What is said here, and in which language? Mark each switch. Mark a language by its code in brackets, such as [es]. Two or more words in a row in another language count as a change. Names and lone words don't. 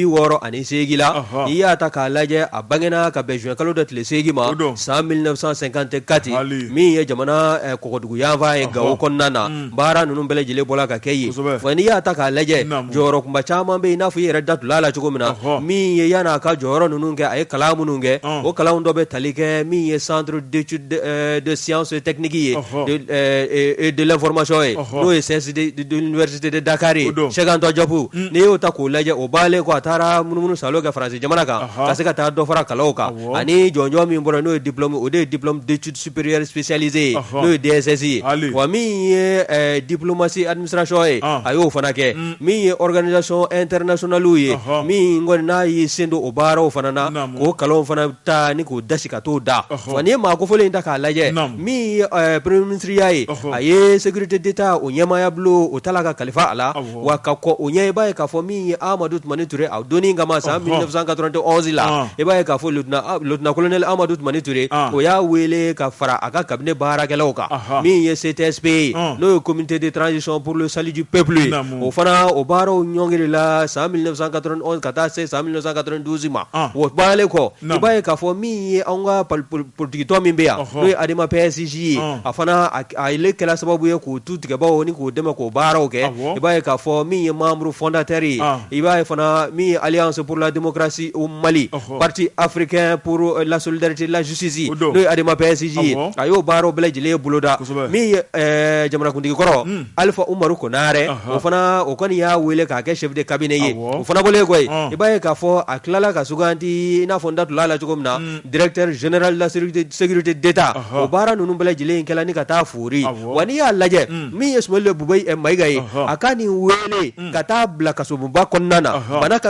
[bm] 68 la n'i y'a ta k'a lajɛ a bangena ka bɛn juin kalo dɔ tile 8 ma san 1954 min ye jamana kɔgɔdugu yanfan ye Gawo kɔnɔna na baara ninnu bɛɛ lajɛlen bɔla ka kɛ yen wa n'i y'a ta k'a lajɛ jɔyɔrɔ kunba caman bɛ yen i n'a fɔ i yɛrɛ da tul'a la cogo min na min ye yan'a ka jɔyɔrɔ ninnu kɛ a ye kalan minnu kɛ o kalan dɔ bɛ tali kɛ min ye [fr] centre d'études de sciences techniques [bm] ye et [fr] de l'information [bm] ye n'o ye CSD [fr] de l'université de Dakar [bm] ye Cheikh Anta Diop n'i y'o ta k'o lajɛ o baalen ko a taara munumunu salo kɛ Faransi jamana kan ka se ka taa dɔ fara kalanw kan ani jɔnjɔn min bɔra n'o ye diplôme o de ye [fr] diplôme d'études supérieures spécialisées [bm] ye n'o ye DSS ye wa min ye [fr] diplomatie administration [bm] ye a y'o fana kɛ min ye [fr] organisation internationale [bm] ye min kɔni n'a y'i sen don o baaraw fana na k'o kalanw fana ta ni k'o dasi ka t'o da wa n'i ye maa kofɔlen in ta k'a lajɛ min ye [fr] premier ministre [bm] ya ye a ye [fr] sécurité d'état [bm] o ɲɛmaaya bulon o tala ka kalifa a la wa ka kɔ o ɲɛ i b'a ye k'a fɔ min ye Amadou Toumani Touré a donnin kama san 1991 la i b'a ye k'a fɔ [fr] lieutenant colonel [bm] Amadou Toumani Touré o y'a wele ka fara a ka cabinet baarakɛlaw kan min ye CTSP ye n'o ye [fr] communauté de transition pour le salut du peuple [bm] ye o fana o baaraw ɲɔngiri la san 1991 ka taa se san 1992 ma o baalen kɔ i b'a ye k'a fɔ min ye anw ka politikitɔ min bɛ yan n'o ye Adama PSG ye a fana a ile kɛla sababu ye k'o tu tigɛbaaw ni k'o dɛmɛ k'o baaraw kɛ i b'a ye k'a fɔ min ye [fr] membre fondateur [bm] ye i b'a ye fana min ye Alliance pour la démocratie au Mali parti africain pour la solidarité la justice n'o ye Adama PSG ye a y'o baaraw bɛɛ lajɛlen boloda min ye jamanakuntigi kɔrɔ Alifa Umaru Konare o fana o kɔni y'a wele k'a kɛ [fr] chef de cabinet [bm] ye o fana bɔlen koyi i b'a ye k'a fɔ a tilala ka suganti i n'a fɔ n da tun la cogo min na [fr] directeur général de la sécurité d'État [bm] o baara ninnu bɛɛ lajɛlen kɛla ni ka taa fori wa n'i y'a lajɛ min ye Sumaworo Bubey Mayiga ye a ka nin wele ka taa bila kasoba kɔnɔna na bana ka